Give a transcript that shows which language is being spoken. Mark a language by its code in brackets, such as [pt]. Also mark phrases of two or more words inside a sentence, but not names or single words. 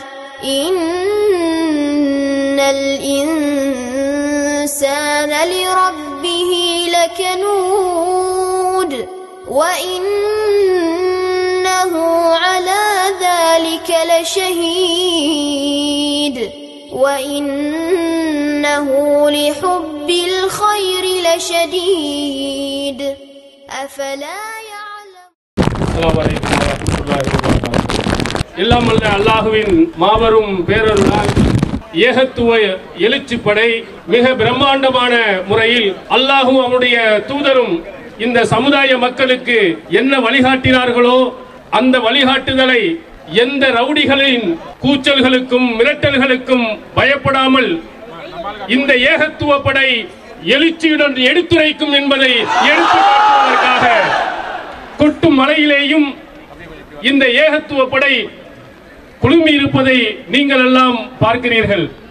[ar] إن الإنسان لربه لكنود وإنه على ذلك لشهيد وإنه لحب الخير لشديد أفلا يعلم. السلام عليكم ورحمة الله وبركاته. [ta] எல்லாம் வல்ல அல்லாஹ்வின் மாபெரும் பேரருளால் ஏகத்துவ எழுச்சிப்படை மிக பிரம்மாண்டமான முறையில் அல்லாஹும் அவனுடைய தூதரும் இந்த சமுதாய மக்களுக்கு என்ன வழிகாட்டினார்களோ அந்த வழிகாட்டுதலை எந்த ரவுடிகளின் கூச்சல்களுக்கும் மிரட்டல்களுக்கும் பயப்படாமல் இந்த ஏகத்துவ படை எழுச்சியுடன் எடுத்துரைக்கும் என்பதை எடுத்துக்காட்டுவதற்காக கொட்டும் மலையிலேயும் இந்த ஏகத்துவ படை குழுமி இருப்பதை நீங்கள் எல்லாம் பார்க்கிறீர்கள்.